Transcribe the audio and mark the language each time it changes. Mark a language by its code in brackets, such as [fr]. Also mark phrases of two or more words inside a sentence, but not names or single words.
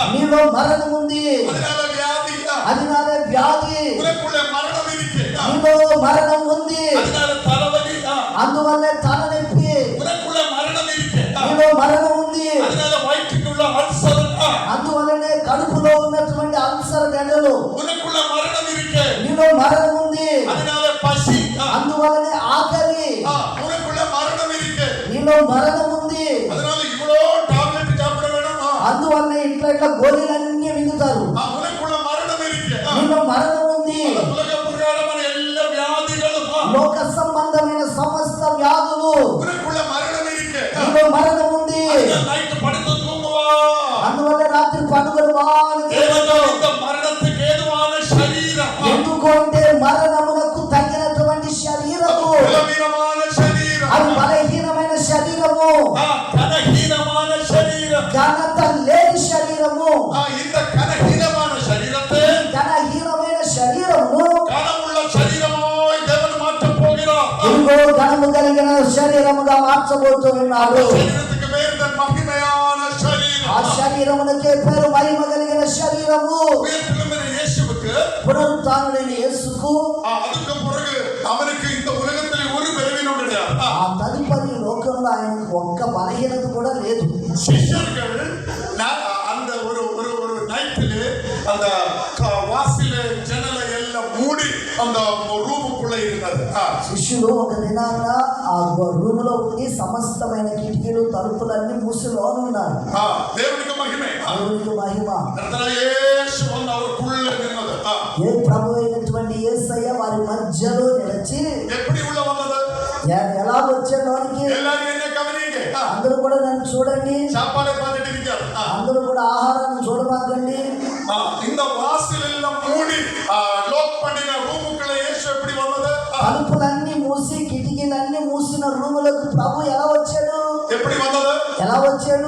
[te] నీలో మరణం ఉంది, [ta] அதனால வியாதி, அதனால వ్యాధి, உனக்குள்ள மரணம் இருக்கு, [te] నీలో మరణం ఉంది, [ta] அதனால தலைவலி, [te] అందువల్లే తలనొప్పి, [ta] உனக்குள்ள மரணம் இருக்கு, [te] నీలో మరణం ఉంది, [ta] அதனால வயிற்றுக்குள்ள அல்சர், [te] అందువల్లనే కడుపులో ఉన్నటువంటి అల్సర్ గడ్డలు, [ta] உனக்குள்ள மரணம் இருக்கு, [te] నీలో మరణం ఉంది, [ta] அதனால பசி, [te] అందువల్లనే ఆకలి, [ta] உனக்குள்ள மரணம் இருக்கு, [te] నీలో మరణం ఉంది, [ta] அதனால இவ்வளோ டாப்லெட் சாப்பிட வேணும், [te] అందువల్లనే ఇట్లా గోళీలన్నీ మింగుతారు, [ta] உனக்குள்ள மரணம் இருக்கு, [te] నీలో మరణం ఉంది. [ta] உலக பிரகாரமான எல்லா வியாதிகளும், [te] లోక సంబంధమైన సమస్త వ్యాధులు, [ta] உனக்குள்ள மரணம் இருக்கு, [te] నీలో మరణం ఉంది, [ta] நைட்டு படுத்து தூங்குவா, [te] అందువల్ల రాత్రి పండుగలు బాగా [ta] தேவனோ இந்த மரணத்துக்கு ஏதுவான சரீரம், [te] ఎందుకు అంటే మరణమునకు తగినటువంటి శరీరము, [ta] பலவீனமான சரீரம், [te] అది బలహీనమైన శరీరము, [ta] கனஹீனமான சரீரம், [te] ఘనత లేని శరీరము, [ta] இந்த கனஹீனமான சரீரத்தை [te] ఘనహీనమైన శరీరము [ta] கனமுள்ள சரீரமாய் தேவன் மாற்றப் போகிறார். [te] ఇదిగో ఘనము కలిగిన శరీరముగా మార్చబోతూ ఉన్నాడు. [ta] சரீரத்துக்கு பேர் இந்த மகிமையான [te] ఆ [ta] சரீரம். [te] శరీరమునకే పేరు మహిమ కలిగిన శరీరము. [ta] உயிர்த்தெழுந்த இயேசுவுக்கு [te] పునరుత్థానుడైన యేసుకు [ta] அதுக்கு பிறகு அவனுக்கு இந்த உலகத்தில் ஒரு பலவீனம் கிடையாது. [te] ఆ తదుపరి లోకంలో ఆయనకు ఒక్క బలహీనత కూడా లేదు. [ta] சிஷ்யர்கள் அந்த ஒரு ஒரு ஒரு நைட்டில் அந்த வாசில ஜன்னலை எல்லாம் மூடி அந்த ரூமுக்குள்ள இருந்தது. [te] శిష్యులు ఒక దినాన ఆ రూమ్ లో ఉండి సమస్తమైన కిటికీలు తలుపులన్నీ మూసిలోనే ఉన్నారు. దేవునికి మహిమే. దేవునికి మహిమ. [ta] యేసు வந்து அவருக்குள்ள நின்னது. [te] ఏ ప్రభు అయినటువంటి యేసయ్య వారి మధ్యలో నిలిచి [ta] எப்படி உள்ள வந்தது? [te] ఎలా వచ్చేలోనికి [ta] எல்லாரும் என்ன கவனிங்க. [te] అందరూ కూడా నన్ను చూడండి, [ta] சாப்பாடை பார்த்துட்டு இருக்காரு. [te] అందరూ కూడా ఆహారాన్ని చూడమాకండి. [ta] இந்த வாசல் எல்லாம் மூடி லாக் பண்ணின ரூமுக்குள்ள இயேசு எப்படி வந்தது? [te] తలుపులన్నీ మూసి కిటికీలన్నీ మూసిన రూములకు ప్రభు ఎలా వచ్చాడు? [ta] எப்படி வந்தது? [te] ఎలా వచ్చాడు?